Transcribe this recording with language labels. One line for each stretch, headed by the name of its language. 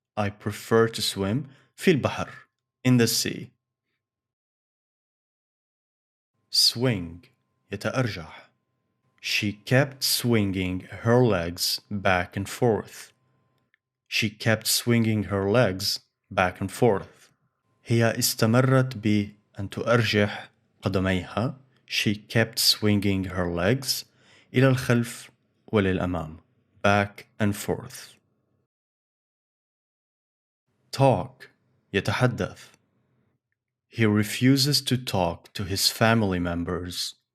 English: I prefer to swim
Arabic: في البحر
English: in the sea. Swing يتأرجح. She kept swinging her legs back and forth. She kept swinging her legs back and forth.
Arabic: هي استمرت بأن تؤرجح قدميها.
English: She kept swinging her legs
Arabic: إلى الخلف وللأمام.
English: Back and forth.
Arabic: Talk. يتحدث.
English: He refuses to talk to his family members.